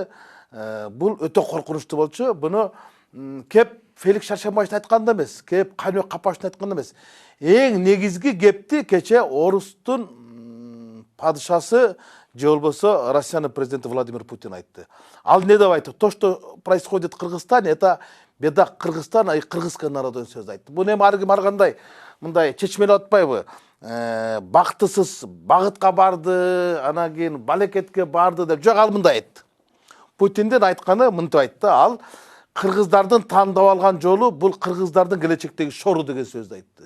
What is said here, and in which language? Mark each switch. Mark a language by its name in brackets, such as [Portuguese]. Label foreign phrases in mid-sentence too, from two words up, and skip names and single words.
[Kyrgyz] Бул өтө коркунучтуу болчу. Буну кеп Феликс Шаршембаевдин айтканда эмес, кеп Каныбек Капашевдин айтканда эмес. Эң негизги кепти кече орустун падышасы же болбосо Россиянын президенти Владимир Путин айтты. Ал не деп айтты? [Russian] То, что происходит в Кыргызстане, это беда Кыргызстана и кыргызского народа [Kyrgyz] сөз айтты. Буну эми ар ким ар кандай мындай чечмелеп атпайбы? Бактысыз багытка барды, анан кийин балекетке барды деп жок, ал мындай айтты. Путиндин айтканы мынтип айтты. Ал кыргыздардын тандап алган жолу бул кыргыздардын келечектеги шору деген сөздү айтты.